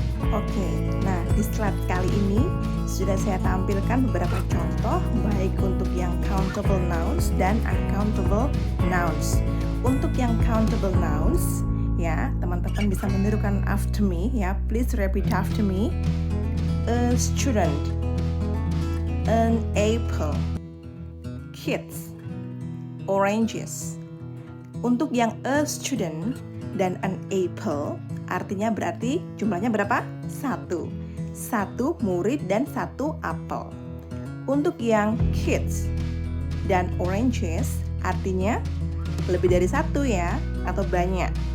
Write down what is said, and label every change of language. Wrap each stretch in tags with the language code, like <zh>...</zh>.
<id>Oke, nah di slide kali ini sudah saya tampilkan beberapa contoh baik untuk yang countable nouns dan uncountable nouns. Untuk yang countable nouns, ya, teman-teman bisa menirukan</id> <en>after me</en> <id>ya.</id> <en>Please repeat after me. A student, an apple, kids, oranges.</en> <id>Untuk yang a student dan an apple artinya berarti jumlahnya berapa? 1 murid dan 1 apel. Untuk yang kids dan oranges artinya lebih dari 1 ya, atau banyak.</id>